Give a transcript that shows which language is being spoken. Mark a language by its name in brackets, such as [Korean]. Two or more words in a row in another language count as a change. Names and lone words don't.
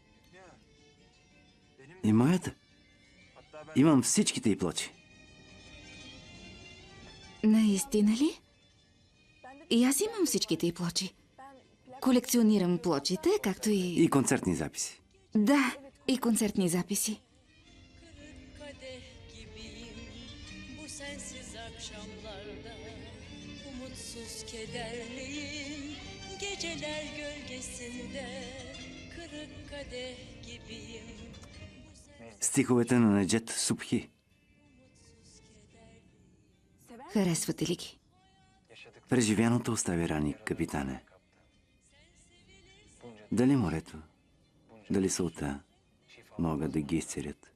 [Bulgarian] И моята? Имам всичките й плочи. Наистина ли? И аз имам всичките й плочи. Колекционирам плочите, както и... И концертни записи. Да, и концертни записи. [Turkish] Kadeh gibiyim bu sensiz akşamlarda umutsuz kederliyim geceler gölgesinde kırık kadeh gibiyim. [Bulgarian] Стиховете на Неджет Субхи. Харесвате ли ги? Преживяното остави рани, капитане. Дали морето, дали солта могат да ги изцелят?